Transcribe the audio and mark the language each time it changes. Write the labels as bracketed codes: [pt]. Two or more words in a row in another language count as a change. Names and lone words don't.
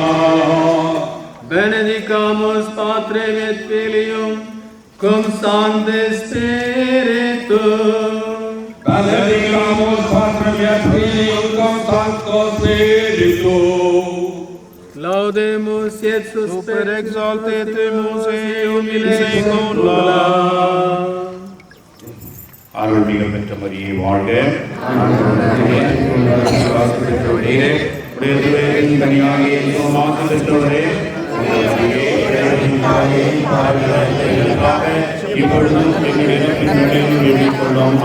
[la] benedicamus Patrem et Filium, cum Sancte Spiritum, Benedicamus Patrem et Filium cum Sancto Spiritum. laudemus et super exaltemus eum in saecula. [ta] அருள்மிகு பெற்ற மரியே வாழ்க. கனியாகிய மாசு பெற்றவரே இப்பொழுதும் எண்ணிக்கொள்ளும்.